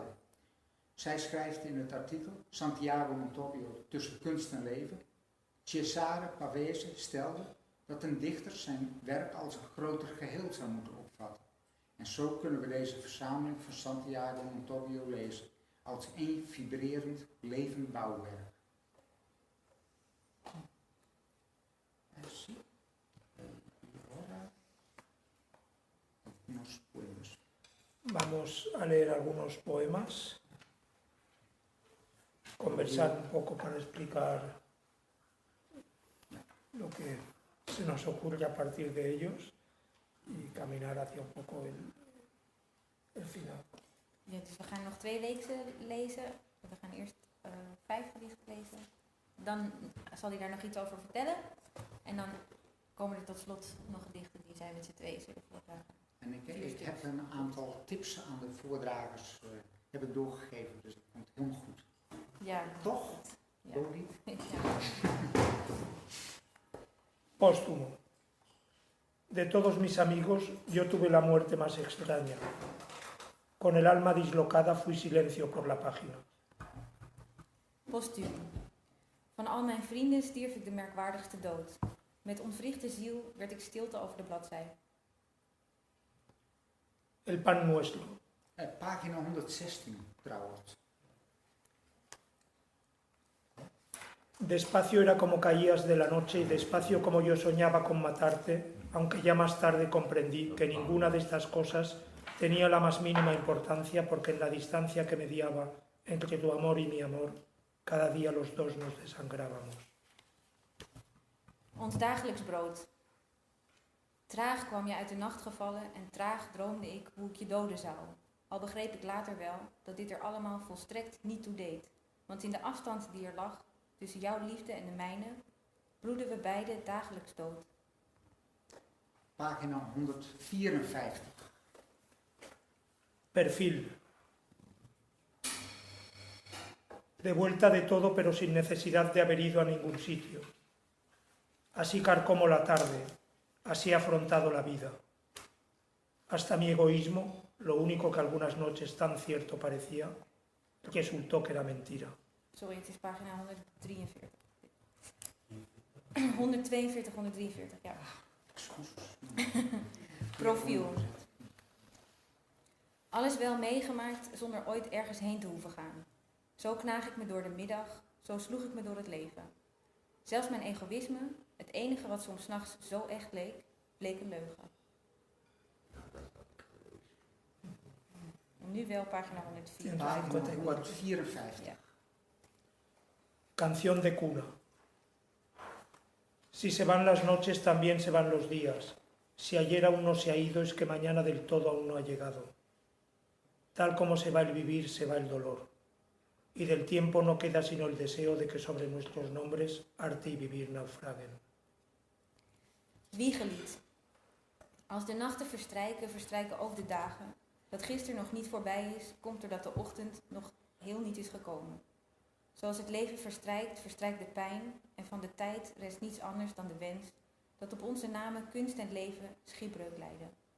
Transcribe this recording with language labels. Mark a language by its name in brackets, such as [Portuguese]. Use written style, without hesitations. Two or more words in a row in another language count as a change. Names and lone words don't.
[Dutch] Zij schrijft in het artikel Santiago Montorio tussen kunst en leven. Cesare Pavese stelde dat een dichter zijn werk als een groter geheel zou moeten opvatten. En zo kunnen we deze verzameling van Santiago Montorio lezen als één vibrerend, levend bouwwerk. [Spanish] Unos poemas. Vamos a leer algunos poemas, conversar un poco para explicar lo que se nos ocurre a partir de ellos y caminar hacia un poco el final. [Dutch] Ja, dus we gaan nog 2 reeksen lezen. We gaan eerst 5 gedichten lezen. Dan zal hij daar nog iets over vertellen. En dan komen er tot slot nog gedichten die zijn met z'n tweeën zullen voordragen. En ik heb een aantal tips aan de voordragers heb ik doorgegeven, dus dat komt heel goed. Ja. Toch? Ja. Dori? Ja. [Spanish] Póstumo. De todos mis amigos, yo tuve la muerte más extraña. Con el alma dislocada fui silencio por la página. [Dutch] Postuum. Van al mijn vrienden stierf ik de merkwaardigste dood. Met ontwrichte ziel werd ik stilte over de bladzij. [Spanish] El pan nuestro. [Dutch] Pagina 116 trouwens. [Spanish] Despacio era como caías de la noche y despacio como yo soñaba con matarte, aunque ya más tarde comprendí que ninguna de estas cosas tenía la más mínima importancia porque en la distancia que mediaba entre tu amor y mi amor, cada día los dos nos desangrábamos. [Dutch] Ons dagelijks brood. Traag kwam je uit de nacht gevallen en traag droomde ik hoe ik je doden zou. Al begreep ik later wel dat dit er allemaal volstrekt niet toe deed. Want in de afstand die er lag tussen jouw liefde en de mijne, bloedden we beiden dagelijks dood. Pagina 154. [Spanish] Perfil. De vuelta de todo pero sin necesidad de haber ido a ningún sitio. Así carcomo la tarde, así he afrontado la vida. Hasta mi egoísmo, lo único que algunas noches tan cierto parecía, resultó que era mentira. [Dutch] Sorry, het is pagina 143. 142, 143, ja. Profiel. Alles wel meegemaakt zonder ooit ergens heen te hoeven gaan. Zo knaag ik me door de middag, zo sloeg ik me door het leven. Zelfs mijn egoïsme, het enige wat soms 's nachts zo echt leek, bleek een leugen. En nu wel pagina 104. Pagina 154. Ja. [Spanish] Canción de cuna. Si se van las noches, también se van los días. Si ayer aún no se ha ido, es que mañana del todo aún no ha llegado. Tal como se va el vivir, se va el dolor. Y del tiempo no queda sino el deseo de que sobre nuestros nombres arte y vivir naufraguen. [Dutch] Wiegelied. Als de nachten verstrijken, verstrijken ook de dagen. Dat gisteren nog niet voorbij is, komt doordat de ochtend nog heel niet is gekomen. Zoals het leven verstrijkt, verstrijkt de pijn en van de tijd rest niets anders dan de wens dat op onze namen kunst en leven schipbreuk lijden.